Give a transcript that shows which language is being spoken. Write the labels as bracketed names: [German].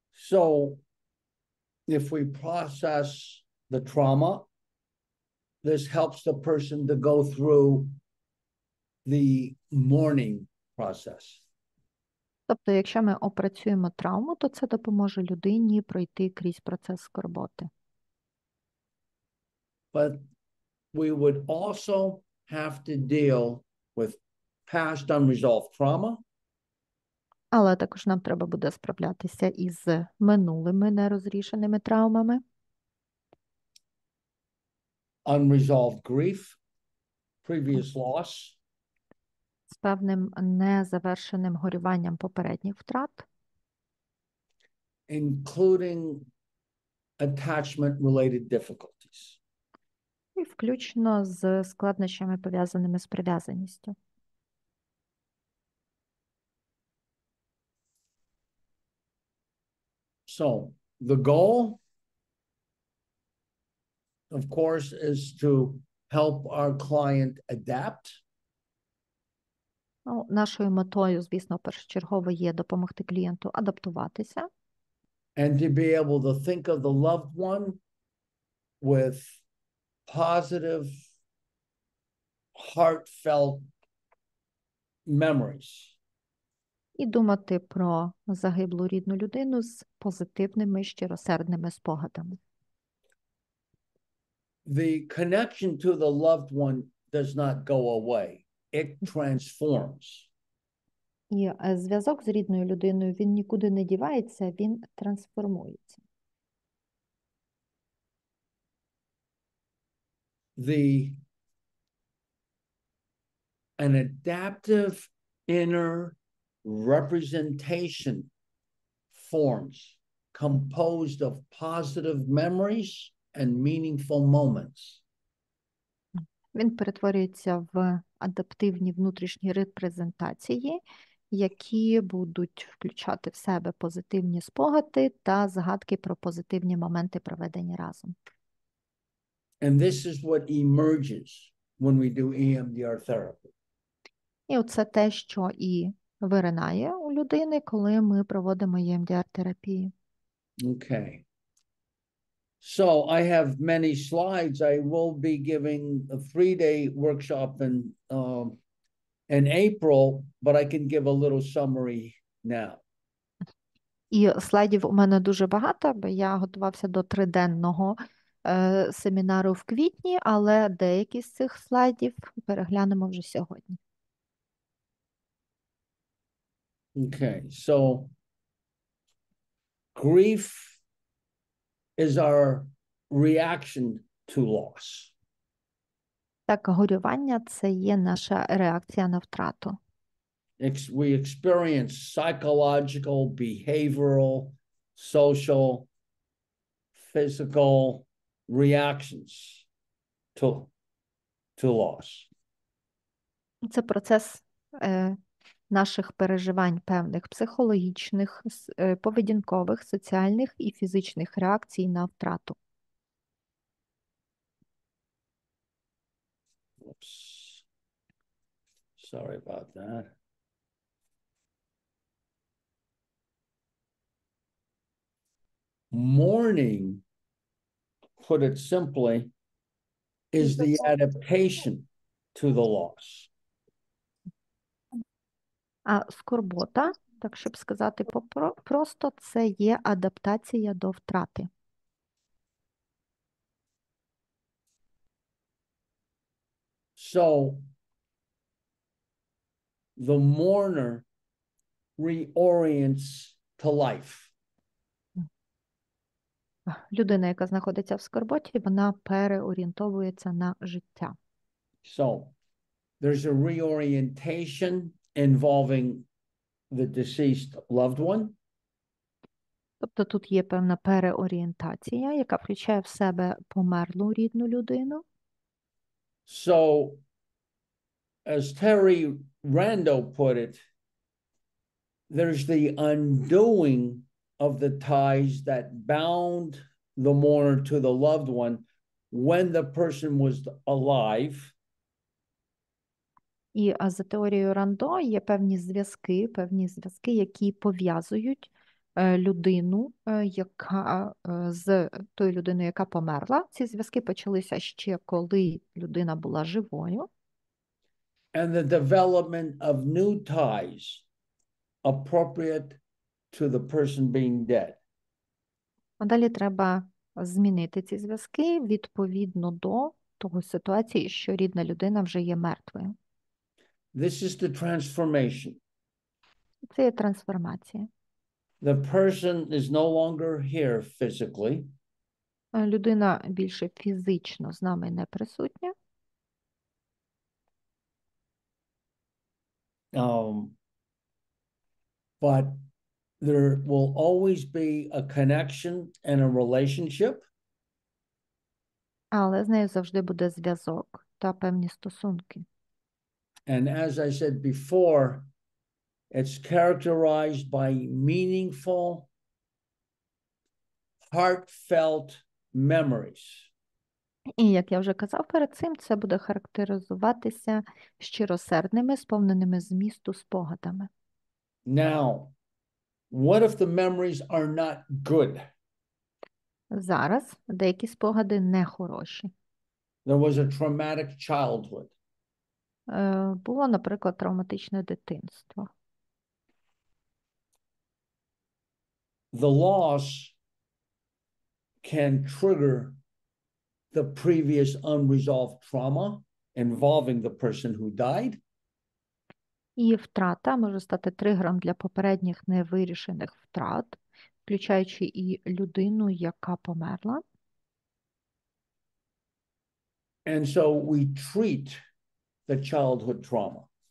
[English] So if we process the trauma, this helps the person to go through the mourning process. [Ukrainian] Тобто, якщо ми опрацюємо травму, то це допоможе людині пройти крізь процес скорботи. [English] But we would also have to deal with past unresolved trauma. [Ukrainian] Але також нам треба буде справлятися із минулими нерозрішеними травмами, [English] Unresolved grief, previous loss, [Ukrainian] з певним незавершеним горюванням попередніх втрат, [English] including attachment-related difficulties. [Ukrainian] і включно з складнощами, пов'язаними з прив'язаністю. [English] So the goal, of course, is to help our client adapt. [Ukrainian] Ну, нашою метою, звісно, першочергово є допомогти клієнту адаптуватися [English] And to be able to think of the loved one with positive, heartfelt memories. [Ukrainian] і думати про загиблу рідну людину з позитивними, щиросердними спогадами. [English] The connection to the loved one does not go away. It transforms. [Ukrainian] І зв'язок з рідною людиною, він нікуди не дівається, він трансформується. [English] An adaptive inner representation forms composed of positive memories and meaningful moments. [Ukrainian] Він перетворюється в адаптивні внутрішні репрезентації, які будуть включати в себе позитивні спогади та згадки про позитивні моменти, проведені разом. [English] And this is what emerges when we do EMDR therapy. [Ukrainian] І оце те, що і виринає у людини, коли ми проводимо EMDR-терапію. [English] Okay. So I have many slides. I will be giving a 3-day workshop in April, but I can give a little summary now. [Ukrainian] І слайдів у мене дуже багато, бо я готувався до триденного семінару в квітні, але деякі з цих слайдів переглянемо вже сьогодні. [English] Okay, so grief is our reaction to loss. [Ukrainian] Так, горювання – це є наша реакція на втрату. [English] We experience psychological, behavioral, social, physical reactions to loss. [Ukrainian] Це процес наших переживань певних психологічних, поведінкових, соціальних і фізичних реакцій на втрату. [English] Oops. Sorry about that. Mourning, put it simply, is the adaptation to the loss. [Ukrainian] А скорбота, так щоб сказати просто, це є адаптація до втрати. [English] So the mourner reorients to life. [Ukrainian] Людина, яка знаходиться в скорботі, вона переорієнтовується на життя. [English] So there's a reorientation involving the deceased loved one. [Ukrainian] Тобто тут є певна переорієнтація, яка включає в себе померлу рідну людину. [English] So, as Terry Rando put it, there's the undoing of the ties that bound the mourner to the loved one when the person was alive. [Ukrainian] І за теорією Рандо є певні зв'язки, які пов'язують людину, яка з тою людиною, яка померла. Ці зв'язки почалися ще коли людина була живою. [English] And the development of new ties appropriate to the person being dead. [Ukrainian] А далі треба змінити ці зв'язки відповідно до того ситуації, що рідна людина вже є мертвою. [English] This is the transformation. [Ukrainian] Це є трансформація. [English] The person is no longer here physically. [Ukrainian] Людина більше фізично з нами не присутня. [English] But there will always be a connection and a relationship. [Ukrainian] Але з нею завжди буде зв'язок та певні стосунки. [English] And as I said before, it's characterized by meaningful, heartfelt memories. [Ukrainian] І, як я вже казав перед цим, це буде характеризуватися щиросердними, сповненими змісту спогадами. [English] Now, what if the memories are not good? [Ukrainian] Зараз деякі спогади не хороші. [English] There was a traumatic childhood. [Ukrainian] Було, наприклад, травматичне дитинство. [English] The loss can trigger the previous unresolved trauma involving the person who died. [Ukrainian] І втрата може стати тригером для попередніх невирішених втрат, включаючи і людину, яка померла. [English] And so we treat the childhood trauma.